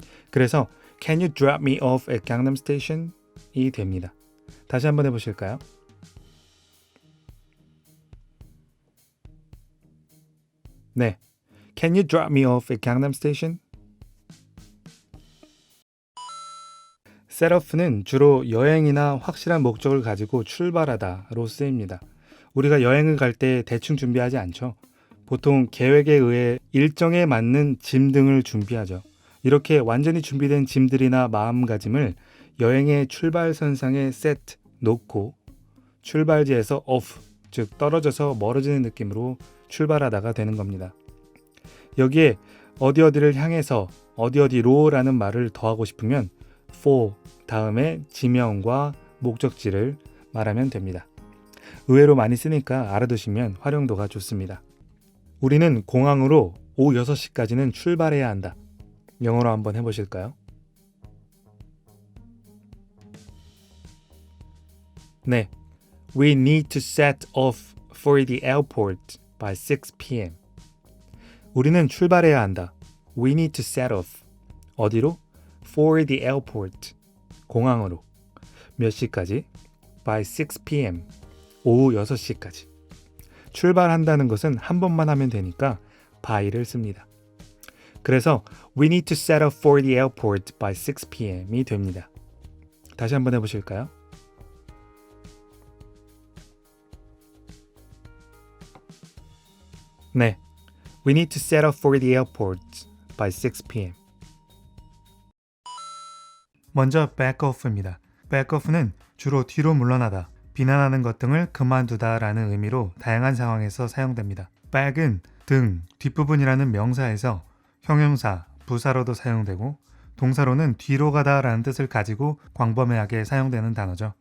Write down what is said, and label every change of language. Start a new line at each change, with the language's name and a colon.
Korean: 그래서
English: Can you drop me off at Gangnam Station?
Korean: 이 됩니다. 다시 한번 해보실까요? 네,
English: Can you drop me off at Gangnam Station?
Korean: set off는 주로 여행이나 확실한 목적을 가지고 출발하다로 쓰입니다. 우리가 여행을 갈 때 대충 준비하지 않죠. 보통 계획에 의해 일정에 맞는 짐 등을 준비하죠. 이렇게 완전히 준비된 짐들이나 마음가짐을 여행의 출발선상에 set, 놓고 출발지에서 off, 즉 떨어져서 멀어지는 느낌으로 출발하다가 되는 겁니다. 여기에 어디어디를 향해서 어디어디로라는 말을 더하고 싶으면 for 다음에 지명과 목적지를 말하면 됩니다. 의외로 많이 쓰니까 알아두시면 활용도가 좋습니다. 우리는 공항으로 오후 6시까지는 출발해야 한다. 영어로 한번 해보실까요? 네,
English: We need to set off for the airport by 6 p.m.
Korean: 우리는 출발해야 한다.
English: We need to set off.
Korean: 어디로?
English: For the airport.
Korean: 공항으로. 몇 시까지?
English: By 6 p.m.
Korean: 오후 6시까지. 출발한다는 것은 한 번만 하면 되니까 by를 씁니다. 그래서
English: We need to set off for the airport by 6 p.m.이 됩니다.
Korean: 다시 한번 해보실까요? 네,
English: We need to set off for the airport by 6 p.m.
Korean: 먼저 back off입니다. back off는 주로 뒤로 물러나다, 비난하는 것 등을 그만두다 라는 의미로 다양한 상황에서 사용됩니다. back은 등, 뒷부분이라는 명사에서 형용사, 부사로도 사용되고 동사로는 뒤로 가다 라는 뜻을 가지고 광범위하게 사용되는 단어죠.